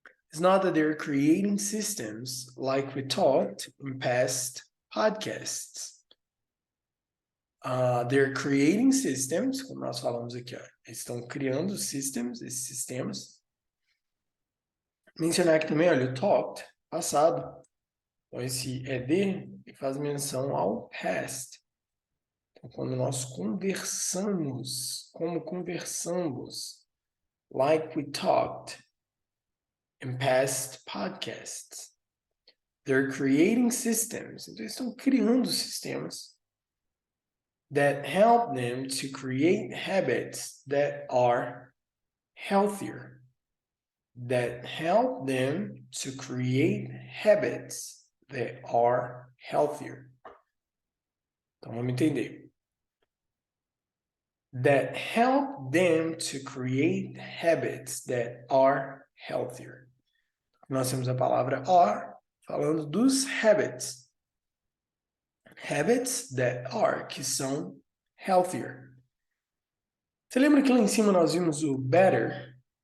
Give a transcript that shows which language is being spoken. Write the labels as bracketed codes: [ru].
[en] It's not that they're creating systems like we talked in past podcasts. They're creating systems, [pt] como nós falamos aqui, ó. Eles estão criando systems, esses sistemas. Mencionar aqui também, olha, o talked, passado. Então, esse ED faz menção ao past. Então, quando nós conversamos, como conversamos, [en] like we talked in past podcasts. They're creating systems. [pt] Então, eles estão criando sistemas [en] that help them to create habits that are healthier. That help them to create habits that are healthier. [pt] Então, vamos entender. [en] That help them to create habits that are healthier. [pt] Nós temos a palavra are, falando dos habits. [en] Habits that are, [pt] que são [en] healthier. [pt] Você lembra que lá em cima nós vimos o better?